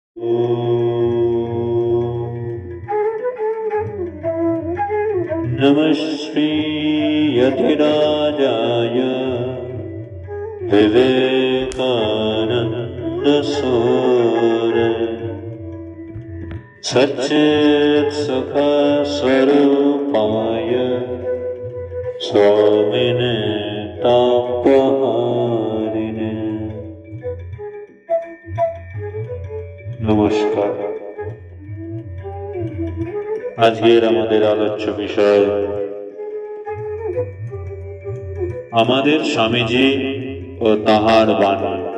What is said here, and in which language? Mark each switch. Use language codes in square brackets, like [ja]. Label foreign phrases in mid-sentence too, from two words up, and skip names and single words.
[sa] नमः श्री यतिराजाय विवेकानंद सूर सच्चित् सुख स्वरूपाय स्वामिने तापहारिणे। नमस्कार। [bn] আজকের আমাদের আলোচ্য বিষয় আমাদের স্বামীজি ও তাহার বাণী।